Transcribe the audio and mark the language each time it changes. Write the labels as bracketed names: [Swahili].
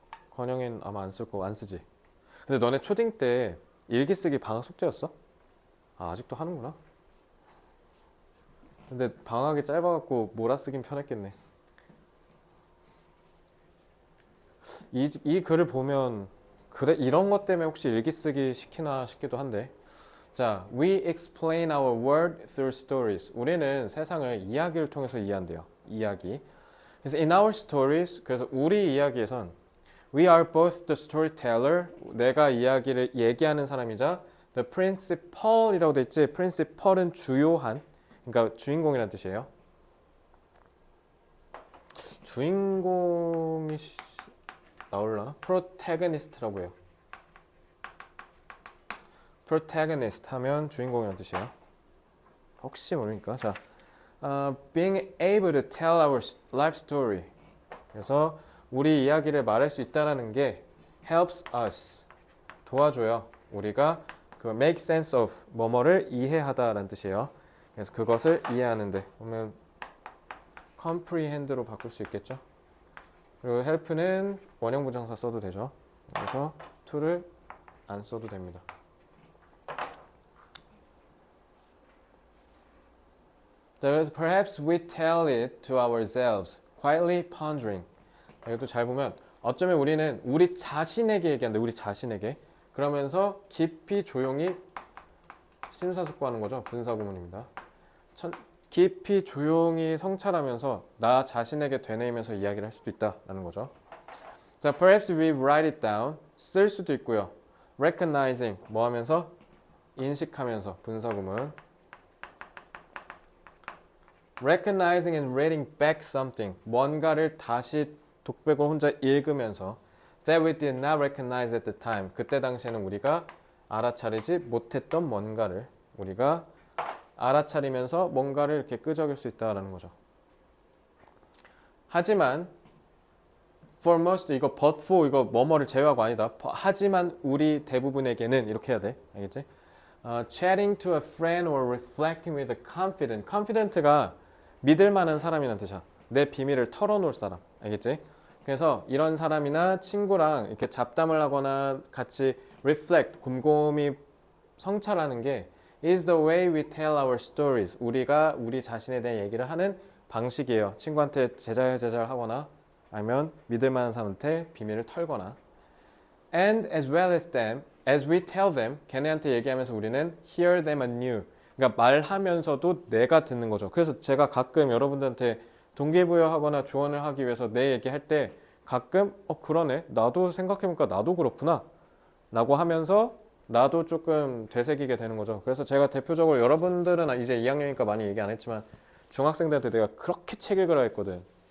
[Korean] 권영인 아마 안 쓸 거고 안 쓰지. 근데 너네 초딩 때 일기 쓰기 방학 숙제였어? 아, 아직도 하는구나. 근데 방학이 짧아갖고 몰아쓰긴 편했겠네. 이 글을 보면 그래 이런 것 때문에 혹시 일기 쓰기 시키나 싶기도 한데. [English] 자, we explain our world through stories. [Korean] 우리는 세상을 이야기를 통해서 이해한대요. 이야기. 그래서 [English] in our stories, [Korean] 그래서 우리 이야기에선 [English] we are both the storyteller, [Korean] 내가 이야기를 얘기하는 사람이자 the principal이라고 돼 있지. principal은 주요한, 그러니까 주인공이라는 뜻이에요. 주인공이 나올라나? protagonist라고 해요. protagonist 하면 주인공이라는 뜻이에요. 혹시 모르니까. [English] 자, being able to tell our life story. [Korean] 그래서 우리 이야기를 말할 수 있다라는 게 [English] helps us. [Korean] 도와줘요. 우리가 그 make sense of 뭐뭐를 이해하다라는 뜻이에요. 그래서 그것을 이해하는데 보면 comprehend로 바꿀 수 있겠죠. 그리고 help는 원형 부정사 써도 되죠. 그래서 to를 안 써도 됩니다. [English] 자, 그래서 perhaps we tell it to ourselves, quietly pondering. [Korean] 이것도 잘 보면 어쩌면 우리는 우리 자신에게 얘기한다. 우리 자신에게. 그러면서 깊이 조용히 심사숙고하는 거죠. 분사구문입니다. 깊이 조용히 성찰하면서 나 자신에게 되뇌이면서 이야기를 할 수도 있다라는 거죠. [English] 자, perhaps we write it down. [Korean] 쓸 수도 있고요. recognizing 뭐 하면서 인식하면서 분사구문. [English] recognizing and reading back something. [Korean] 뭔가를 다시 독백을 혼자 읽으면서 [English] that we did not recognize at the time. [Korean] 그때 당시에는 우리가 알아차리지 못했던 뭔가를 우리가 알아차리면서 뭔가를 이렇게 끄적일 수 있다라는 거죠. 하지만 for most 이거 but for 이거 뭐뭐를 제외하고 아니다. 하지만 우리 대부분에게는 이렇게 해야 돼. 알겠지? [English] Chatting to a friend or reflecting with a confident. [Korean] confident가 믿을 만한 사람이란 뜻이야. 내 비밀을 털어놓을 사람. 알겠지? 그래서 이런 사람이나 친구랑 이렇게 잡담을 하거나 같이 reflect, 곰곰이 성찰하는 게 [English] is the way we tell our stories. [Korean] 우리가 우리 자신에 대해 얘기를 하는 방식이에요. 친구한테 제잘 하거나 아니면 믿을 만한 사람한테 비밀을 털거나. [English] And as well as them, as we tell them, [Korean] 걔네한테 얘기하면서 우리는 [English] hear them anew. [Korean] 그러니까 말하면서도 내가 듣는 거죠. 그래서 제가 가끔 여러분들한테 동기부여하거나 조언을 하기 위해서 내 얘기할 때 가끔 그러네. 나도 생각해보니까 나도 그렇구나. 라고 하면서 나도 조금 되새기게 되는 거죠. 그래서 제가 대표적으로 여러분들은 이제 2학년이니까 많이 얘기 안 했지만 중학생들한테 내가 그렇게 책 읽으라 했거든.